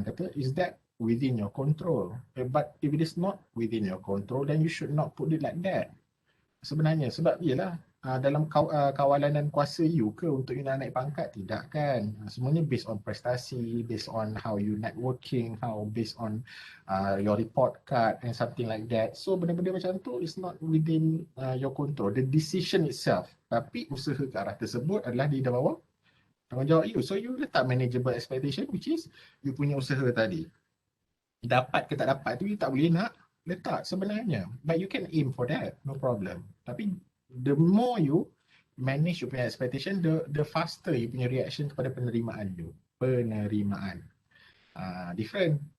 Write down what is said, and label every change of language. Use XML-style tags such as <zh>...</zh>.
<en>Kata, is that within your control? But if it is not within your control, then you should not put it like that.</en> <ms>Sebenarnya sebab ialah dalam kawalan dan kuasa you ke untuk you nak naik pangkat? Tidak kan.</ms> <en>Semuanya based on prestasi, based on how you networking, how based on your report card and something like that. So benda-benda macam tu is not within your control. The decision itself.</en> <ms>Tapi usaha ke arah tersebut adalah di bawah tanggungjawab you.</ms> <en>So you letak manageable expectation which is you</en> <ms>punya usaha tadi. Dapat ke tak dapat tu you tak boleh nak letak sebenarnya.</ms> <en>But you can aim for that. No problem. Tapi the more you manage your punya expectation, the faster you punya reaction</en> <ms>kepada penerimaan</ms> <en>you.</en> <ms>Penerimaan.</ms> <en>Different.</en>